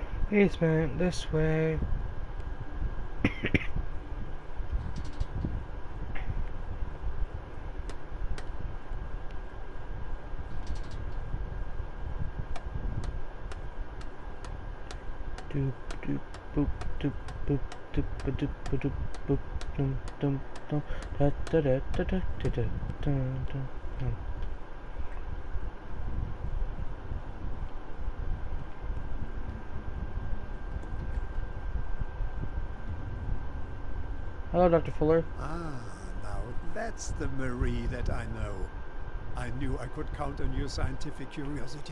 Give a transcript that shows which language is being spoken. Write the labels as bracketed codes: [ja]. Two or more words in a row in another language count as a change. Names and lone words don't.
[en] Basement, this way. Doop doop boop doop boop doop ba doop ba doop boop dum dum dum da da da da da da da dum dum dum. Hello, Dr. Fuller. Ah, now that's the Marie that I know. I knew I could count on your scientific curiosity.